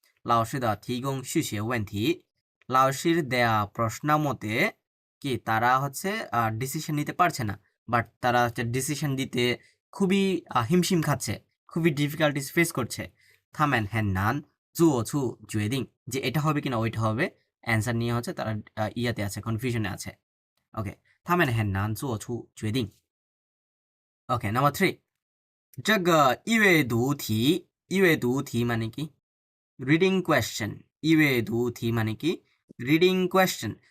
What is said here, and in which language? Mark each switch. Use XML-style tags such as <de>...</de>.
<zh>老师的提供数学问题</zh> <bn>লাওশির দেয়া প্রশ্ন মতে কি তারা হচ্ছে ডিসিশন নিতে পারছে না, বাট তারা হচ্ছে ডিসিশন দিতে খুবই হিমশিম খাচ্ছে, খুবই ডিফিকাল্টিস ফেস করছে।</bn> <zh>他们很难做出决定</zh> <bn>যে এটা হবে কিনা ওইটা হবে, অ্যান্সার নিয়ে হচ্ছে তারা ইয়াতে আছে, কনফিউশনে আছে।</bn> <zh>ওকে, 他们很难做出决定。</zh> <bn>ওকে, নাম্বার 3</bn> <zh>这个阅读题</zh> <bn>মানে কি রিডিং কোয়েশ্চেন,</bn> <zh>阅读题</zh> <bn>মানে কি রিডিং কোয়েশ্চেন।</bn>